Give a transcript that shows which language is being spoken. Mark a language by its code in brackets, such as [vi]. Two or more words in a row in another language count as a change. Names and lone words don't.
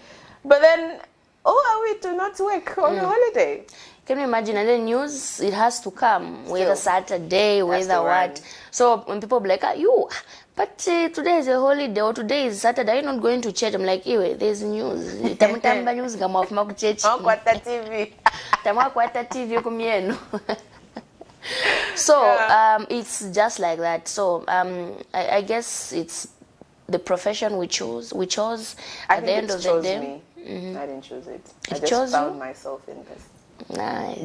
[en] But then, are we to not work on a holiday? Can you imagine? And the news, it has to come, whether Saturday, whether what. So when people be like, but today is a holiday or today is Saturday, you're not going to church. I'm like, there's news. [bem] Tamutamba news kama wafuma ku church. Kwata TV. Tamwa kwata TV kumienu. [en] So it's just like that. So I guess it's the profession we chose. At the end of the day. I didn't choose it. I just found myself in this. Nice.